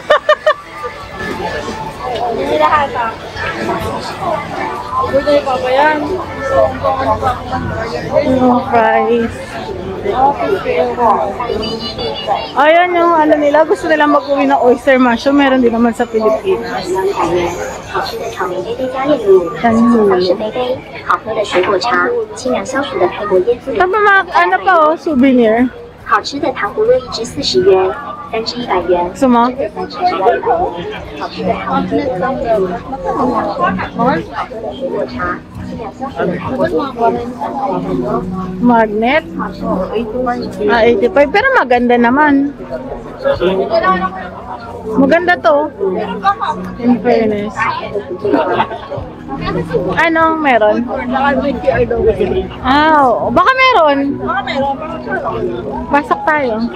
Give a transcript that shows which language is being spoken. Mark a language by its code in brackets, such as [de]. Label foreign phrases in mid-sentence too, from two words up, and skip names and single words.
[tl] Hindi lahat ah. [en] Good day, [tl] Papa yan. Yung fries. Ayan yung ano nila. Gusto nila mag-uwi ng [en] oyster mushroom. [tl] Meron din naman sa Pilipinas. [zh] 好吃的草莓杯杯加炼乳，法式杯杯，好喝的水果茶，清凉消暑的泰国椰子柠 [tl] Tapos mga ano pa oh, souvenir. [zh] 好吃的糖葫芦一支40元，3支100元， [tl] Gusto mo? [zh] 3 支只要100元。好吃的糖葫芦一支清凉消暑的水果茶，清凉消暑的泰国椰子，很多。 [tl] Magnet. Ah, 85. Pero maganda naman. Maganda to. [en] In fairness. [tl] Anong meron? Ah, oo. Baka meron. Pasok tayo.